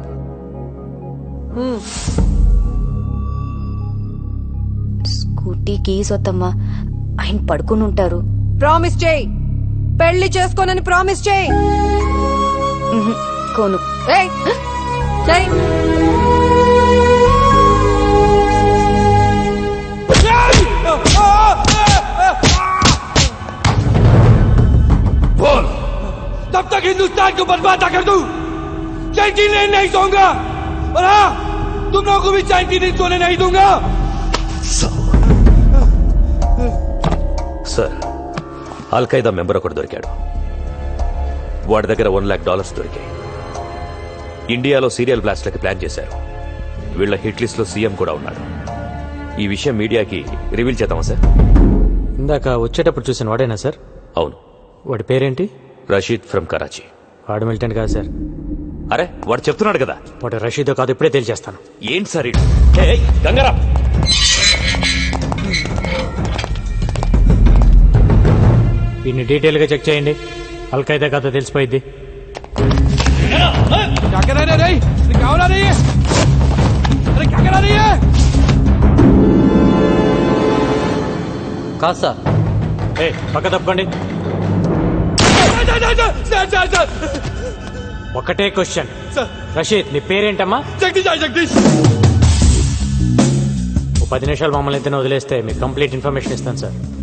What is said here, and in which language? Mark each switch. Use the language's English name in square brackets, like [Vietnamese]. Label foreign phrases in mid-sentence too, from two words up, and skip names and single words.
[Telugu] స్కూటీ కీస్ వద్దమ్మా, ఆయన పడుకుని ఉంటారు. ప్రామిస్ చేయి, పెళ్లి చేసుకోనని ప్రామిస్ చేయి. కోను. ఏయ్, చేయి. [Hindi] बोल। तब तक हिंदुस्तान को बर्बाद ना कर दूं, चैन की नींद नहीं सोऊंगा। और हाँ, तुम लोगों को भी चैन की नींद सोने नहीं दूंगा। [Telugu] సార్, అల్ఖైదా మెంబర్ ఒకటి దొరికాడు. వాడి దగ్గర $1 lakh దొరికాయి. ఇండియాలో సీరియల్ బ్లాస్ట్లకి ప్లాన్ చేశారు. వీళ్ళ [English] hit list [Telugu] లో సీఎం కూడా ఉన్నాడు. ఈ విషయం మీడియాకి రివీల్ చేద్దామా సార్? ఇందాక వచ్చేటప్పుడు చూసిన వాడేనా సార్? అవును. వాడి పేరేంటి? రషీద్ ఫ్రమ్ కరాచీ. వాడు మిలిటెంట్ కాదు సార్. అరే, వాడు చెప్తున్నాడు కదా. వాడు రషీదో కాదు, ఇప్పుడే తేల్చేస్తాను. ఏంటి సార్ ఇది? గంగారాం, వీడిని డీటెయిల్ గా చెక్ చేయండి. అల్ఖైదా కథ తెలిసిపోయింది. [Hindi] क्या कर रहे रे? अरे क्या हो रहा है? अरे क्या करा रही है? [Telugu] కాదు సార్. ఏ పక్క తప్పుకోండి. ఒకటే క్వశ్చన్. రషీద్, నీ పేరేంటమ్మా? जगदीश। ఓ 10 నిమిషాలు మమ్మల్ని ఇద్దరిని వదిలేస్తే మీకు [English] complete information [Telugu] ఇస్తాను సార్.